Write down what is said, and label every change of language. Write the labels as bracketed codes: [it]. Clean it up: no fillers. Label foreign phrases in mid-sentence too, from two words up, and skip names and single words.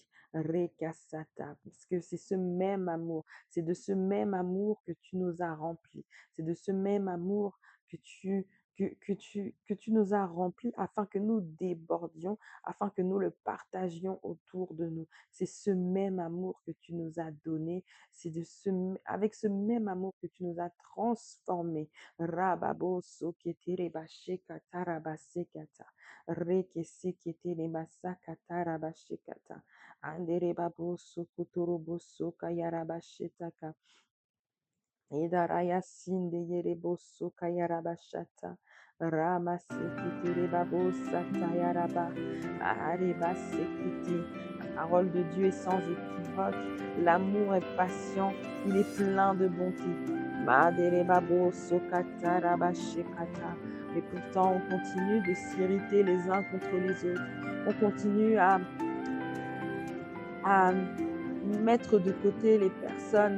[fr] Rekasata, parce que c'est ce même amour, c'est de ce même amour que tu nous as remplis. C'est de ce même amour que tu nous as remplis afin que nous débordions, afin que nous le partagions autour de nous. C'est ce même amour que tu nous as donné, c'est avec ce même amour que tu nous as transformés. Rababo soketere bashekata rabasekata. Rekesekete masakata rabashekata. Andere babo sokotorobo sokayarabashetaka. Idaraya sinde yerebo soka yarabashata. Rama sekiti rebabo sata yaraba. Areba sekiti. La parole de Dieu est sans équivoque. L'amour est patient. Il est plein de bonté. Maderebabo sokata rabashekata. Mais pourtant, on continue de s'irriter les uns contre les autres. On continue à mettre de côté les personnes.